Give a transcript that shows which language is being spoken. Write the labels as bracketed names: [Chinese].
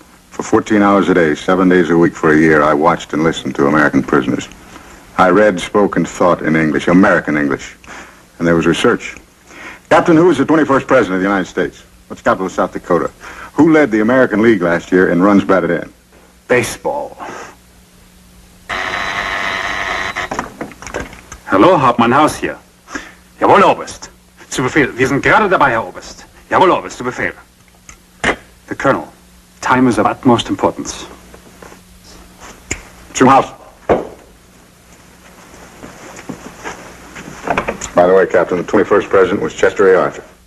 [English] For 14 hours a day, 7 days a week for a year, I watched and listened to American prisoners. I read, spoke, and thought in English, American English. And there was research. Captain, who was the 21st President of the United States? What's the capital of South Dakota? Who led the American League last year in runs batted in? Baseball. [German] Hallo, Hauptmann Haus hier. Jawohl, Oberst. Zu Befehl. Wir sind gerade dabei, Herr Oberst. Jawohl, Oberst, zu Befehl. [English] The Colonel. Time is of utmost importance. [German] Zum Haus. [English] By the way, Captain, the 21st President was Chester A. Arthur.